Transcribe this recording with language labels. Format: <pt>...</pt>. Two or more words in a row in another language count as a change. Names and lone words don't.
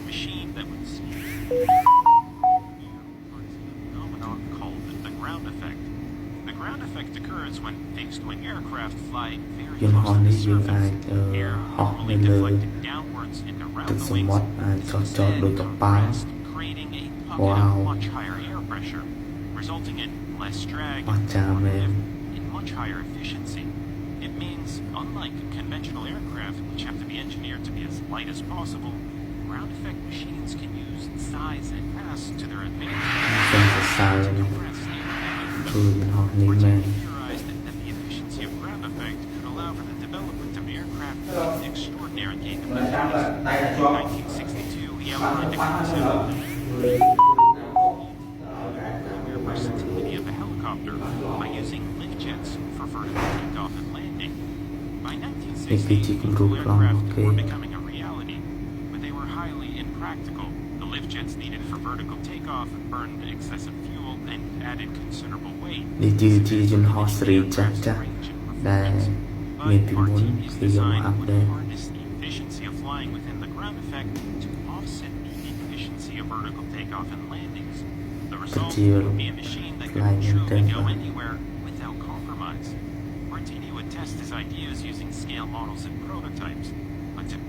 <km>យន្តហោះនេះយើងអាចហោះនៅលើទឹកសមុទ្រអាចចតដូចកប៉ាល់វ៉ាវអស្ចារ្យមែន</km> <en>It means, unlike conventional aircraft, which have to be engineered to be as light as possible, ground effect machines can use size and mass to their advantage.</en> <km>សូមសរសើរគឺយន្តហោះនេះមែន</km> <en>Theorized that the efficiency of ground effect could allow for the development of aircraft with extraordinary capabilities. In 1962, he outlined a concept versatility of a helicopter by using lift jets for vertical takeoff and landing. By 1960, aircraft were becoming a reality, but they were highly impractical. The lift jets needed for vertical takeoff burned excessive fuel and added considerable weight.</en> <km>នេះជាយន្តហោះស៊េរីចាស់ដែលមានពីមុនគឺយកមកអាប់ដេត</km> <en>The efficiency of flying within the ground effect to offset the inefficiency of vertical takeoff and landings. The result would be a machine that could truly go anywhere without compromise. Martini would test his ideas using scale models and prototypes, but to</en>